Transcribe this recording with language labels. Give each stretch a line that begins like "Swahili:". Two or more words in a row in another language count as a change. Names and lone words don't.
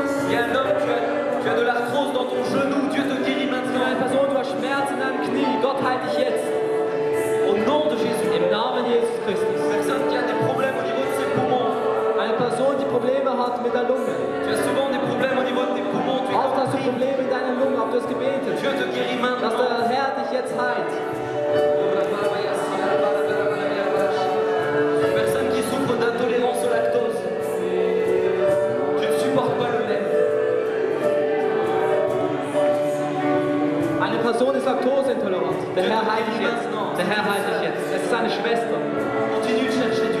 French: Il y a un homme, tu as de l'arthrose dans ton genou, Dieu te guérit maintenant.
German: Eine Person, du hast Schmerzen in deinem Knie, Gott heilt dich jetzt.
French: Au nom de Jésus.
German: Im Namen Jesus Christus.
French: Personne qui a des problèmes au niveau de ses poumons.
German: Eine Person, die Probleme hat mit der Lunge.
French: Tu as souvent des problèmes au niveau de tes poumons. Tu es
German: Oft hast du Probleme mit deiner Lunge, aber du hast gebetet,
French: Dieu te guérit maintenant.
German: dass der Herr dich jetzt heilt.
French: Personne qui souffre d'intolérance au lactose. Tu ne supportes pas le lait.
German: Eine Person ist laktoseintolerant. Der Herr heilt dich jetzt. Der Herr heilt dich jetzt. Es ist eine Schwester.
French: Continue de chercher Dieu.